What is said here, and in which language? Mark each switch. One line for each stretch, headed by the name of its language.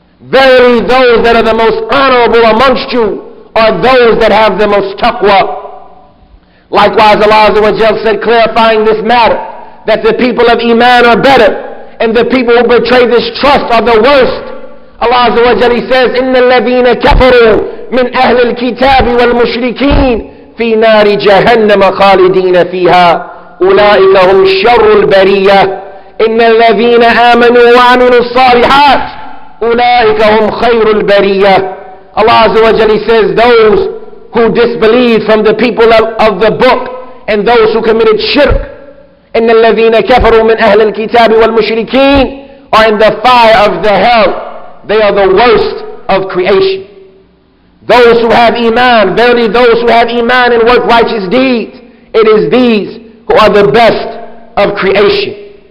English: Verily, those that are the most honorable amongst you are those that have the most taqwa. Likewise, Allah Azza wa Jalla said, clarifying this matter, that the people of Iman are better, and the people who betray this trust are the worst. Allah Azza wa Jalla says,
Arabic: إِنَّ الَّذِينَ كَفَرُوا مِنْ أَهْلِ الْكِتَابِ وَالْمُشْرِكِينَ فِي نَارِ جَهَنَّمَ خَالِدِينَ فِيهَا أُولَٰئِكَ هُمْ شَرُّ الْبَرِيَّةِ إِنَّ الَّذِينَ آمَنُوا وَعَمِلُوا الصَّالِحَاتِ أُولَٰئِكَ هُمْ خَيْرُ الْبَرِيَّةِ.
English: Allah Azza wa Jalla says, those who disbelieved from the people of the book and those who committed shirk,
Arabic: إن الذين كفروا من أهل الكتاب والمشركين
English: are in the fire of the hell. They are the worst of creation. Those who have iman, verily those who have iman and work righteous deeds, it is these who are the best of creation.